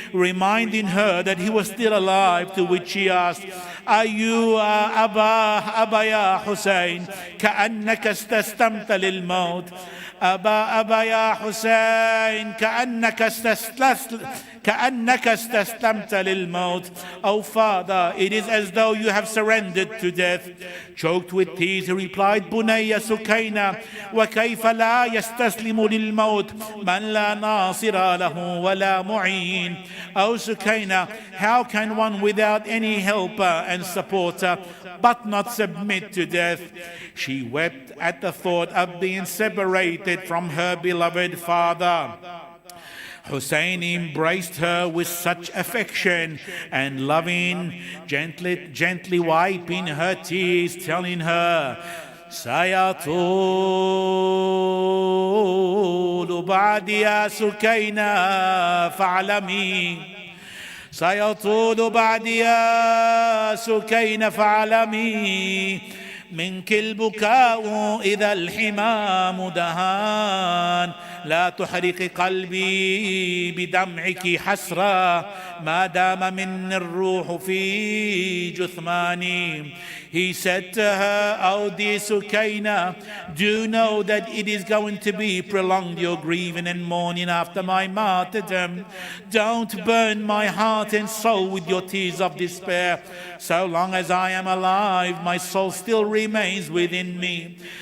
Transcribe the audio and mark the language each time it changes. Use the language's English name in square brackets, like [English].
[English] Reminding her that he was still alive, to which she asked, are you Aba ya Hussein? [Arabic] كأنك استسلمت للموت. أبا يا حسين كأنك استسلمت للموت. [English] Oh father, it is as though you have surrendered to death. Choked with tears, he replied, [Arabic] بني سكينة وكيف لا يستسلم للموت من لا ناصر له ولا معين. [English] Oh Sukaina, how can one without any helper and supporter but not submit to death? She wept at the thought of being separated from her beloved father. Hussein embraced her with such affection and loving, gently wiping her tears, telling her, [Arabic] سيطول بعد يا سكينة فاعلمي سيطول بعد يا سكينة فاعلمي منك البكاء إذا الحمام دهان لا تحرق قلبي بدمعك حسرة ما دام من الروح في جثماني. [English] He said to her, "Oh dear Sukaina, do know that it is going to be prolonged your grieving and mourning after my martyrdom. Don't burn my heart and soul with your tears of despair. So long as I am alive, my soul still remains within me."